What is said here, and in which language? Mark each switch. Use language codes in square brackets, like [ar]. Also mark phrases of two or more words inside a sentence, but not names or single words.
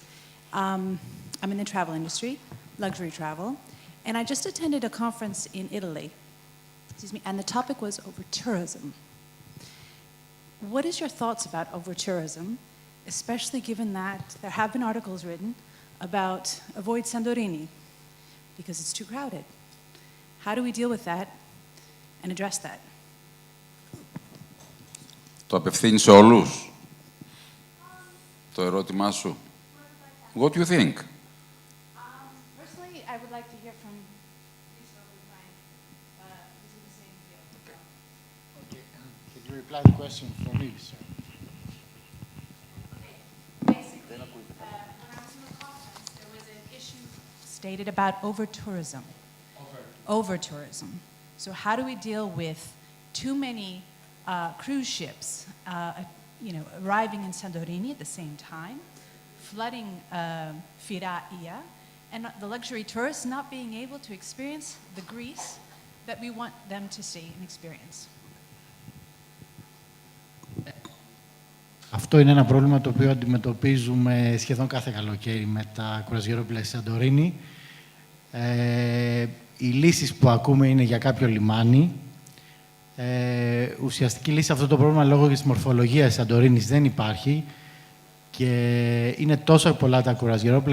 [en] I'm in the travel industry, luxury travel, and I just attended a conference in Italy, and the topic was over tourism. what is your thoughts about over-tourism, especially given that there have been articles written about avoid Santorini because it's too crowded? How do we deal with that and address that? [el] Το απευθύνει σε όλους, το ερώτημά σου. [en] What do you think? Personally, I would like to hear from these folks who's in the same field. Okay. Can you reply the question for me, sir? Basically, when I was in the conference, there was an issue stated about over-tourism. Over-tourism. So how do we deal with too many cruise ships, arriving in Santorini at the same time, flooding Firaia, and the luxury tourists not being able to experience the Greece that we want them to see and experience? [el] Αυτό είναι ένα πρόβλημα το οποίο αντιμετωπίζουμε σχεδόν κάθε καλοκαίρι με τα κουραζιερόπλαια στη Σαντορίνη. Οι λύσεις που ακούμε είναι για κάποιο λιμάνι. Ουσιαστική λύση σε αυτό το πρόβλημα λόγω της μορφολογίας της Σαντορίνης δεν υπάρχει και είναι τόσο πολλά τα κουραζιερόπλαια.